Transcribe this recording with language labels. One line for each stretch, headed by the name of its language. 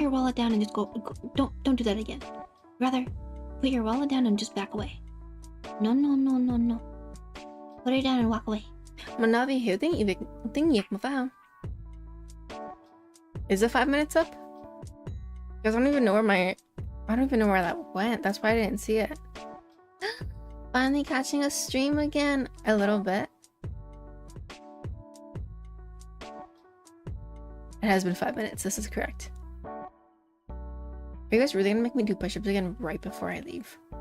English: your wallet down and just go. Don't do that again. Rather, put your wallet down and just back away. No. Put it down and walk away.
Vietnamese: Mà Navi hiểu tiếng Việt mà phải không?
English: Is it 5 minutes up? Because I don't even know where that went. That's why I didn't see it. Finally catching a stream again. A little bit. It has been 5 minutes. This is correct. Are you guys really gonna make me do push-ups again right before I leave?